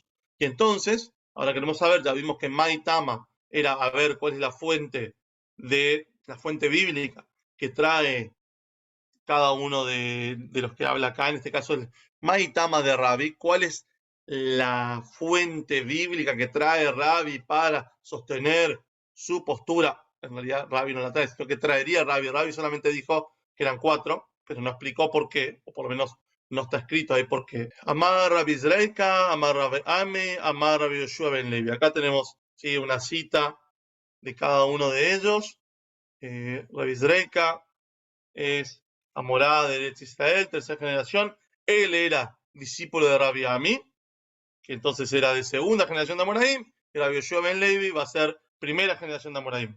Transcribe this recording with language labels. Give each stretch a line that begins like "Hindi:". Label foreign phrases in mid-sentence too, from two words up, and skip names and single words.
Spanish: Y entonces, ahora queremos saber, ya vimos que Maitama era a ver cuál es la fuente bíblica que trae cada uno de los que habla acá, en este caso el Maitama de Rabbi, cuál es la fuente bíblica que trae Rabbi para sostener su postura. En realidad Rabbi no la trae, sino que traería Rabbi. Rabbi solamente dijo que eran 4, pero no explicó por qué, o por lo menos no está escrito ahí por qué.
Hebrew: Amar Rabbi Zreika, Amar Rabbi Ami, Amar Rabbi Yoshua ben Levi.
Spanish: Acá tenemos una cita de cada uno de ellos. Rabbi Zreika es amorada de Eretz Israel, tercera generación. Él era discípulo de Rabbi Ami, que entonces era de segunda generación de Amoraim, y Rabbi Yoshua ben Levi va a ser primera generación de Amoraim.